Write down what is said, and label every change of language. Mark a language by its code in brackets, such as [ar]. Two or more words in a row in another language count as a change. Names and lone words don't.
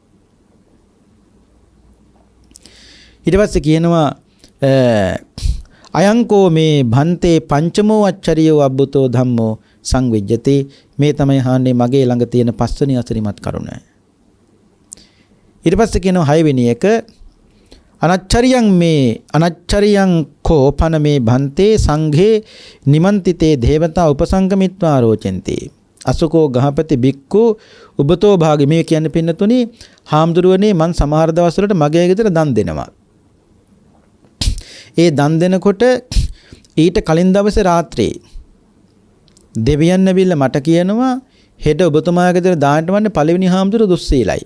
[si] ඊට පස්සේ කියනවා [pi] අයංකෝ මේ භන්තේ පංචමෝ අච්චරියෝ අබ්බුතෝ ධම්මෝ සංවිජ්ජති. [si] මේ තමයි හාන්නේ මගේ ළඟ තියෙන පස්වෙනි අසිරිමත් කරුණ. ඊට පස්සේ කියනවා හයවෙනි එක [pi] අනච්චරියං කෝ පන මේ භන්තේ සංඝේ නිමන්තිතේ දේවතා උපසංගමිත්වා රෝචන්ති. අසුකෝ ගහපති බික්කු උබතෝ භාගි. [si] මේ කියන්නේ පින්නතුනි හාමුදුරුවනේ මං සමහර දවස්වලට මගේ ගෙදර දන් දෙනවා. ඒ දන් දෙනකොට ඊට කලින් දවසේ රාත්‍රියේ දෙවියන් ඇවිල්ලා මට කියනවා හෙට ඔබතුමාගේ ගෙදර දාන්න වන්නේ පළවෙනි හාමුදුරුවෝ දුස්සීලයි.